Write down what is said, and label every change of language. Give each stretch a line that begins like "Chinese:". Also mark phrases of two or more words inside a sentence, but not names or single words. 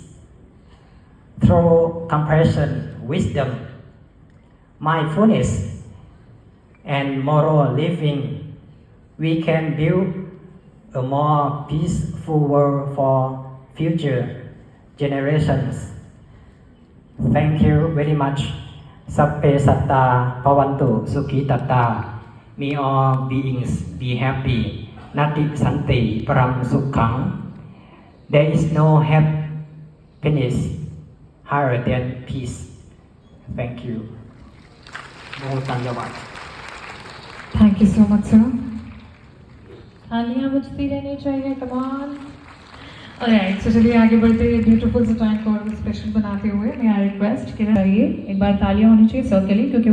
English: Through compassion, wisdom, mindfulness, and moral living, we can build a more peaceful world for future generations. Thank you very much.
Pali: Sappe satta bhavantu sukhi tatta.
English: May all beings be happy.
Pali: Nati santi param sukhang.
English: There is no happiness higher than peace. Thank you. Mohantanyawad. Thank you so much,
Hindi: sir. तालियां बजती रहनी चाहिए,
English: come on. Alright, so
Hindi: चलिए आगे बढ़ते हैं ब्यूटीफुल सा टाइम को और स्पेशल बनाते हुए मैं रिक्वेस्ट कि एक बार तालियां होनी चाहिए सर के लिए क्योंकि